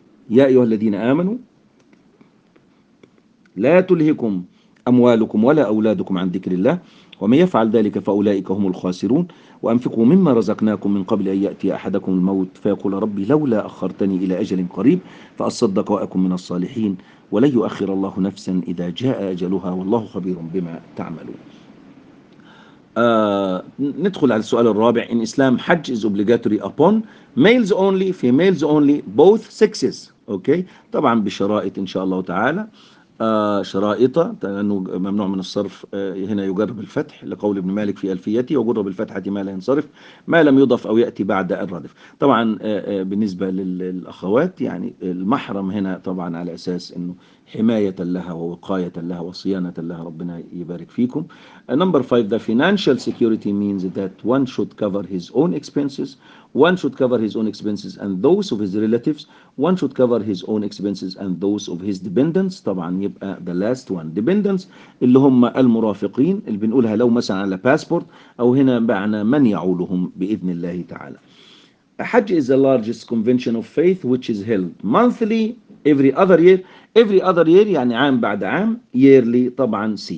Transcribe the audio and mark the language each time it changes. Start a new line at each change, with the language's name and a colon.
Arabic: يا أيها الذين آمنوا لا تلهكم أموالكم ولا أولادكم عن ذكر الله، ومن يفعل ذلك فأولئك هم الخاسرون. وأنفقوا مما رزقناكم من قبل أن يأتي أحدكم الموت فيقول ربي لولا أخرتني إلى أجل قريب فأصدق وأكن من الصالحين، ولن يؤخر الله نفسا إذا جاء أجلها والله خبير بما تعملون. ندخل على السؤال الرابع.
English: In Islam, Hajj is obligatory upon males only, females only, both sexes. Okay.
Arabic: طبعا بشرائط إن شاء الله تعالى. شرائط لأنه ممنوع من الصرف هنا يجر بالفتح لقول ابن مالك في ألفيتي وجر بالفتحة ما لا ينصرف ما لم يضف أو يأتي بعد الردف. طبعا بالنسبة للأخوات يعني المحرم هنا طبعا على أساس أنه حماية لها ووقاية لها وصيانة لها. ربنا يبارك فيكم.
English: Number five, the financial security means that one should cover his own expenses. One should cover his own expenses and those of his relatives. One should cover his own expenses and those of his dependents.
Arabic: طبعا يبقى
English: the last one.
Arabic: Dependents اللي هم المرافقين اللي بنقولها لو مثلا على passport أو هنا معنا من يعولهم بإذن الله تعالى.
English: Hajj is the largest convention of faith which is held monthly every other year. Every other year
Arabic: يعني عام بعد عام.
English: Yearly طبعا C.